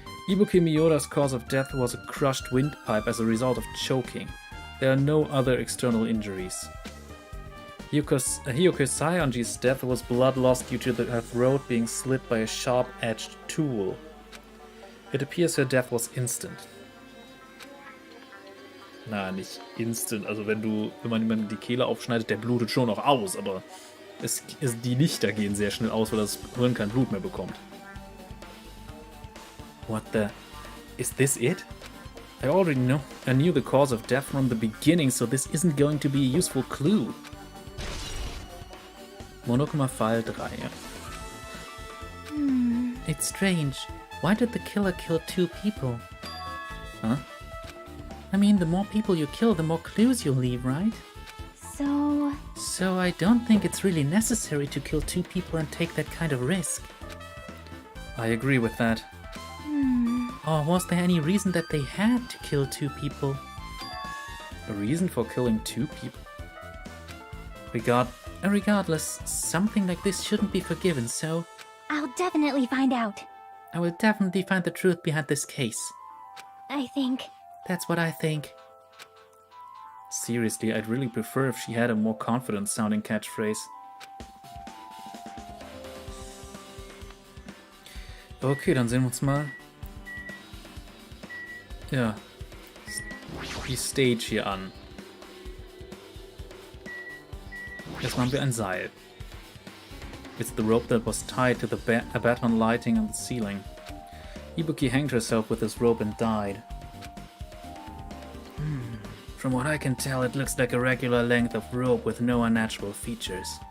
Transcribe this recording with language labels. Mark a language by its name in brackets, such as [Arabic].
[English] Ibuki Miyoda's cause of death was a crushed windpipe as a result of choking. There are no other external injuries. Hiyoko Sayonji's death was blood loss due to her throat being slit by a sharp-edged tool. It appears her death was instant. [German] Na, nicht instant. Also wenn man jemanden die Kehle aufschneidet, der blutet schon noch aus, aber die Lichter gehen sehr schnell aus, weil das Hirn kein Blut mehr bekommt. [English] What the... Is this it? I already knew the cause of death from the beginning, so this isn't going to be a useful clue. Monokuma File 3. It's strange. Why did the killer kill two people? Huh? I mean, the more people you kill, the more clues you'll leave, right? So I don't think it's really necessary to kill two people and take that kind of risk. I agree with that. Or was there any reason that they had to kill 2 people? A reason for killing 2 people? Regardless, something like this shouldn't be forgiven, so I'll definitely find out. I will definitely find the truth behind this case. I think. That's what I think. Seriously, I'd really prefer if she had a more confident sounding catchphrase. [German] Okay, dann sehen wir uns mal. Ja, die Stage hier an. Erstmal haben wir ein Seil. [English] It's the rope that was tied to the baton lighting on the ceiling. Ibuki hanged herself with this rope and died. From what I can tell, it looks like a regular length of rope with no unnatural features.